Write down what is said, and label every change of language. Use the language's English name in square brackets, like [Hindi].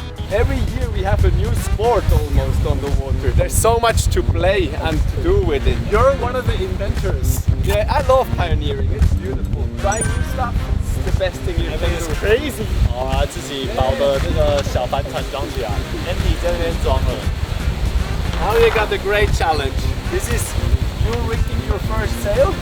[English] Every year we have a new sport almost on the water. There's so much to play and to do with it. You're one of the inventors. Yeah, I love pioneering. It's beautiful. Trying new stuff is the best thing you I can think it's do. crazy. [Chinese] 好啊，自己把我的这个小帆船装起来 ，Andy 在那边装了。 [English] Now you got the great challenge. This is you rigging your first sail.